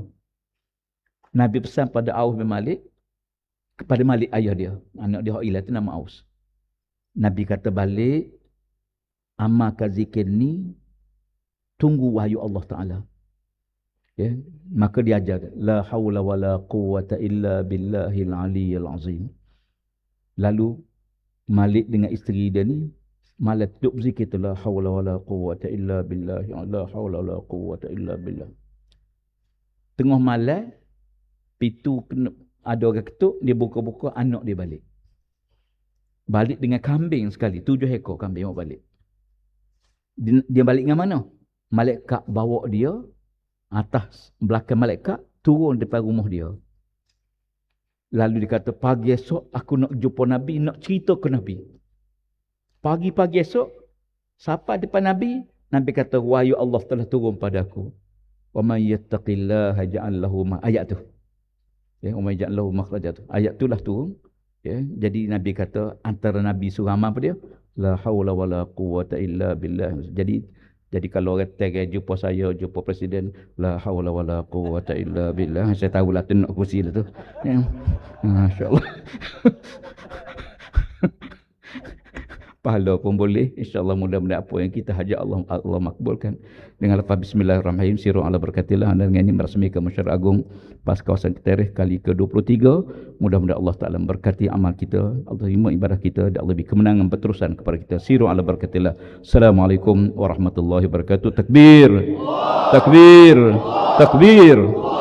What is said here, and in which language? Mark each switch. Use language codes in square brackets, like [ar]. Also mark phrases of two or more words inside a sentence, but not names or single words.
[ms] Nabi pesan pada Auf bin Malik, kepada Malik ayah dia. Anak dia hilang tu nama Aus. Nabi kata balik, amalkan zikir ni, tunggu wahyu Allah Ta'ala. Ya, maka dia ajar, [ar] لا حول ولا قوة إلا بالله العلي العظيم. [ms] Lalu Malik dengan isteri dia ni malah duduk berzikir tu, [ar] لا حول ولا قوة إلا بالله, لا حول ولا قوة إلا بالله. [ms] Tengah malam, pintu ada orang ketuk, dia buka-buka, anak dia balik. Balik dengan kambing sekali, 7 ekor kambing balik. Dia balik dengan mana? Malaikat bawa dia atas belakang malaikat, turun depan rumah dia. Lalu dia kata, pagi esok aku nak jumpa Nabi, nak cerita ke Nabi. Pagi-pagi esok, sampai depan Nabi, Nabi kata, wahyu Allah telah turun padaku. [ar] ومن يتق الله يجعل له [ms] ayat tu. [ar] Ya, ومن يجعل له مخرجا tu. [ms] Ayat itulah turun. Ya, jadi Nabi kata, antara Nabi suruh amal apa dia? [ar] لا حول ولا قوة إلا بالله. [ms] Jadi kalau orang tag jumpa saya, jumpa presiden, [ar] لا حول ولا قوة إلا بالله. [ms] Saya tahulah tu nak kursi tu. Ya. Masya-Allah. Pahala pun boleh. InsyaAllah mudah-mudahan apa yang kita hajat Allah makbulkan. Dengan lafaz bismillahirrahmanirrahim. [ar] سيروا على بركة الله. [ms] Dan dengan ini merasmikan Masyarakat Agung PAS Kawasan Ketereh kali ke-23. Mudah-mudahan Allah Ta'ala memberkati amal kita. Allah terima ibadah kita. Dan Allah beri kemenangan berterusan kepada kita. [ar] سيروا على بركة الله. السلام عليكم ورحمة الله وبركاته. [ms] Takbir. Takbir. Takbir.